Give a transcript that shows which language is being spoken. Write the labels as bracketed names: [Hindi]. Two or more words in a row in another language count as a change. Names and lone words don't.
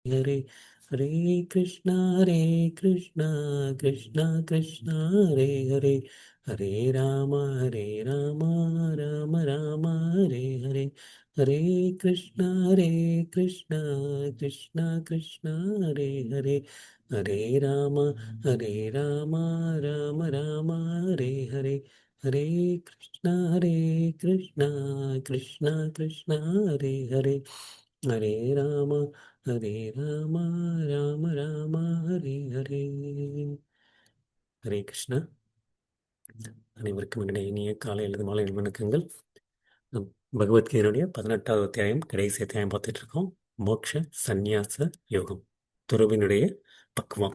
[Sanskrit] हरे हरे कृष्णा हरे कृष्णा कृष्णा कृष्णा हरे हरे हरे राम राम राम हरे हरे हरे कृष्णा कृष्णा कृष्णा हरे हरे हरे राम राम राम हरे हरे हरे कृष्णा कृष्णा कृष्णा हरे हरे हरे राम हरे रामा राम राम हरे हरे. हरे कृष्णा. [Tamil] அனைவருக்கும் என்னுடைய இனிய காலை அல்லது மாலை வணக்கங்கள். நம் பகவத்கீதையினுடைய 18வது அத்தியாயம் கடைசி அத்தியாயம் பார்த்துட்டு இருக்கோம். மோட்ச சந்நியாச யோகம், துறவினுடைய பக்குவம்.